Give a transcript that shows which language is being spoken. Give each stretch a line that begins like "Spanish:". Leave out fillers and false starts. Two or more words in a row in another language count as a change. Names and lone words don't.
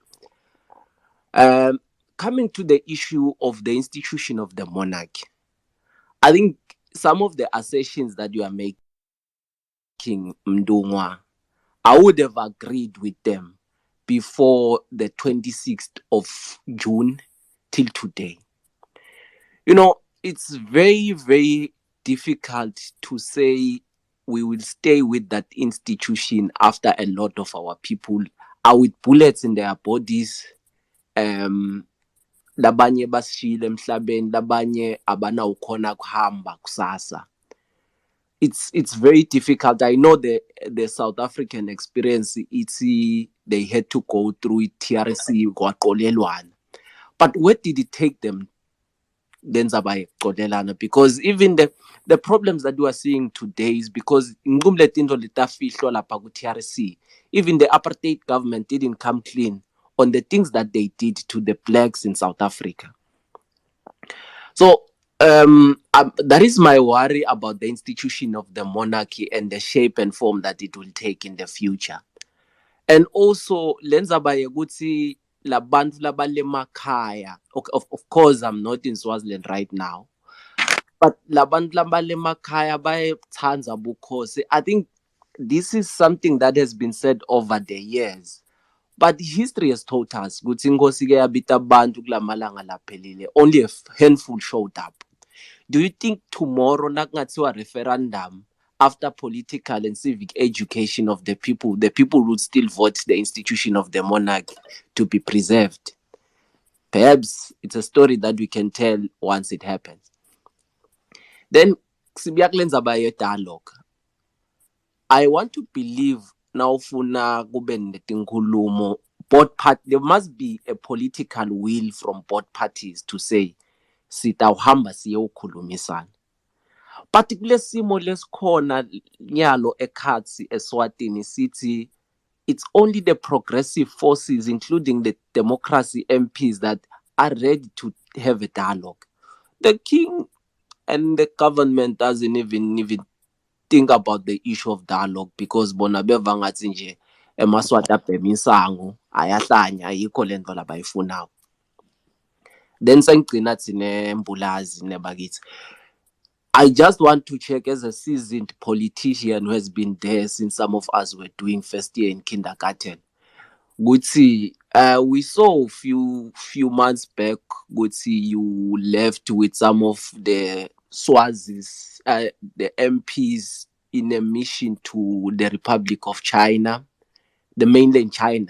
English: Coming to the issue of the institution of the monarchy, I think some of the assertions that you are making, Mdungwa, I would have agreed with them before the 26th of June till today. You know, it's very, very difficult to say we will stay with that institution after a lot of our people are with bullets in their bodies.
Swati: Labanye basishile emhlabeni, labanye abanawukhona kuhamba kusasa.
English: It's very difficult. I know the South African experience, they had to go through it, TRC, kwaqolelwana. But where did it take them? Because even the problems that we are seeing today is because even the apartheid government didn't come clean on the things that they did to the blacks in South Africa. So that is my worry about the institution of the monarchy and the shape and form that it will take in the future. And also,
Swati: lenza baye ukuthi labantu labalemakhaya.
English: Of course, I'm not in Swaziland right now, but
Swati: labantu labalemakhaya bayathanda bukhosi.
English: I think this is something that has been said over the years. But history has taught us
Swati: ukuthi inkosi ke yabita abantu kulamalanga laphelile.
English: Only a handful showed up. Do you think tomorrow nakungathiwa referendum after political and civic education of the people would still vote the institution of the monarch to be preserved? Perhaps it's a story that we can tell once it happens.
Swati: Then sibiyakulenza baye dialogue.
English: I want to believe now
Swati: funa kube netinkhulumo
English: both parties. There must be a political will from both parties to say
Swati: sitawuhamba siyokhulumisana.
English: Particularly
Swati: simo lesikhona nyalo ekhatsi eSwatini sithi
English: it's only the progressive forces, including the democracy MPs, that are ready to have a dialogue. The king and the government doesn't even think about the issue of dialogue because
Swati: bona beva ngathi nje emaswati abhema insango ayahlanya ayikho lento labayifunayo. Then sengigcina thine mbulazi nebakithi.
English: I just want to check, as a seasoned politician who has been there since some of us were doing first year in kindergarten. Gutsi, we saw a few months back, Gutsi, you left with some of the Swazis, the MPs, in a mission to the Republic of China, the mainland China.